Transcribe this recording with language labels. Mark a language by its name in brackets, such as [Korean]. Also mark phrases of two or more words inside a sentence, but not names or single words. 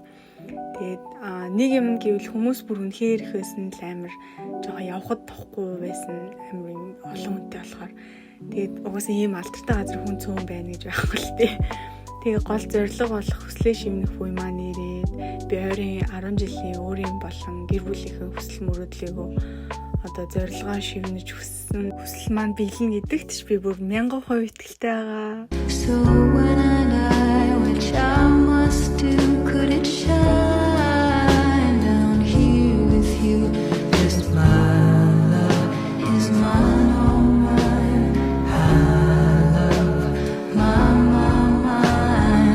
[Mongolian] Тэгээд нэг юм гэвэл хүмүүс бүр үнэхээр их байсан л амар жоохон явхад тохгүй байсан амар олон хүнтэй болохоор тэгээд угаасаа ийм алдартай газар хүн цөөн байна гэж байхгүй л тээ. Тэгээ гол зорилго болох хүслээ шивнэх буй маань ирээд би ойрын 10 жилийн өөрийн болон гэр бүлийнхээ хүсэл мөрөөдлөөгөө одоо зорилгоо шивнэж хүсэл маань биелнэ гэдэгт ч би бүр 1000% итгэлтэй байгаа. [English] So when I die, which I must do, could it shine down here with you? 'Cause my love is mine, all mine. I love mine.